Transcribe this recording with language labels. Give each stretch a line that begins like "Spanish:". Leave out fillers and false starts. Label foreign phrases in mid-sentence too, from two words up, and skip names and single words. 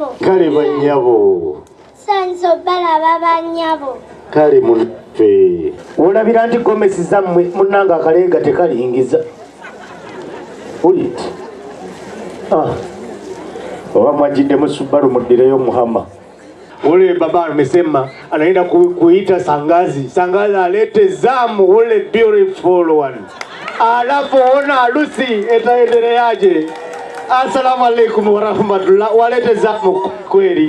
Ganda: Kale banyabo. Sanso bala baba nyabo. Kale munfe. Olabira nti Gomesi zammwe munnanga akalenga tekalingiza. Ulit. Oba mwajidde mu Subaru mudireyo Muhammad.
Swahili: Ule baba amesema anaenda kuita Sangazi. Sangazi alete Zamu ule
English: beautiful one.
Swahili: Alafu ona harusi itaendeleaje?
Arabic: السلام عليكم ورحمة الله.
Swahili: Walete Zamu kweli.